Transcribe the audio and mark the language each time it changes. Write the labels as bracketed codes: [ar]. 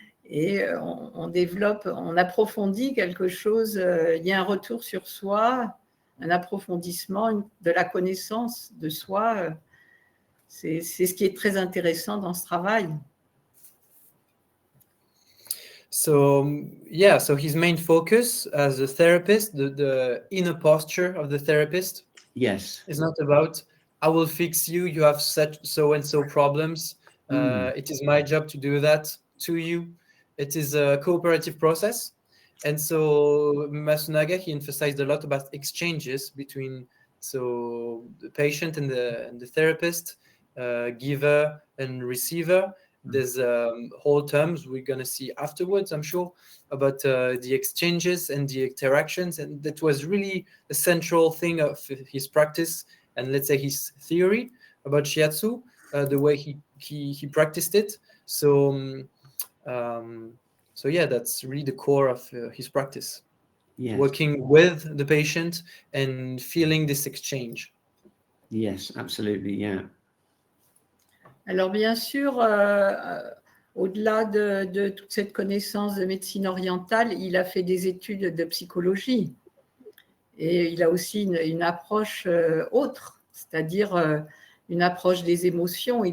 [fr] Et on développe, on approfondit quelque chose, il y a un retour sur soi, un approfondissement de la connaissance de soi. C'est ce qui est très intéressant dans ce travail. [en] So his main focus as a therapist, the inner posture of the therapist, yes, is not about I will fix you, you have such so and so problems. It is my job to do that to you. It is a cooperative process. And so Masunaga, he emphasized a lot about exchanges between the patient and the therapist, giver and receiver. There's whole terms we're going to see afterwards, I'm sure, about the exchanges and the interactions. And that was really a central thing of his practice and, let's say, his theory about shiatsu, the way he practiced it. So that's really the core of his practice. Yes. Working with the patient and feeling this exchange. Yes, absolutely, yeah. [fr] Alors bien sûr, au-delà de toute cette connaissance de médecine orientale, il a fait des études de psychologie et il a aussi une approche autre, c'est-à-dire une approche des émotions.